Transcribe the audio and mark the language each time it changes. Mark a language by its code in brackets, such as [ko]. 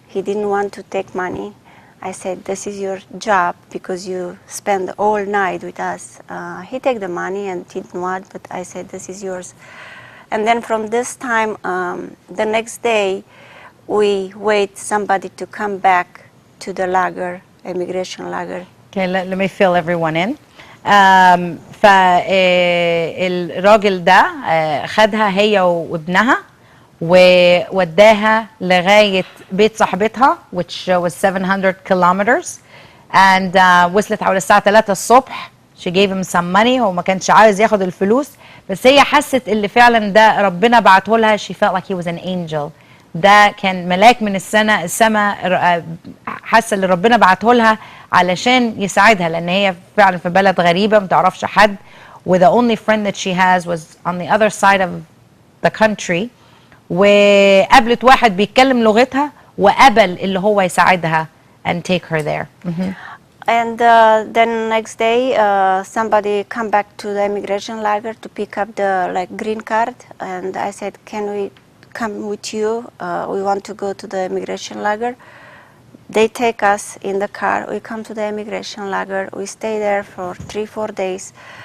[en] He didn't want to take money. I said, this is your job because you spend all night with us. He take the money and didn't want, but I said, this is yours. And then from this time, the next day, we wait somebody to come back to the lager, immigration lager. Okay, let me fill everyone in. [ar] فالراجل ده خدها هي وابنها ووداها لغاية بيت صاحبتها [en] which was 700 kilometers and [ar] وصلت حوالي الساعة 3 الصبح. [en] she gave him some money. [ar] هو ما كانش عايز ياخد الفلوس بس هي حست اللي فعلا ده ربنا بعته لها. [en] she felt like he was an angel. [ar] ده كان ملاك من السماء حاسه اللي ربنا بعته لها علشان يساعدها لان هي فعلا في بلد غريبه ما تعرفش حد و [en] the only friend that she has was on the other side of the country. [ar] وقابلت واحد بيتكلم لغتها وقبل اللي هو يساعدها [en] and take her there. And then next day, somebody come back to the immigration lager to pick up the green card, and I said, can we come with you? We want to go to the immigration lager. They take us in the car. We come to the immigration lager. We stay there for 3-4 days.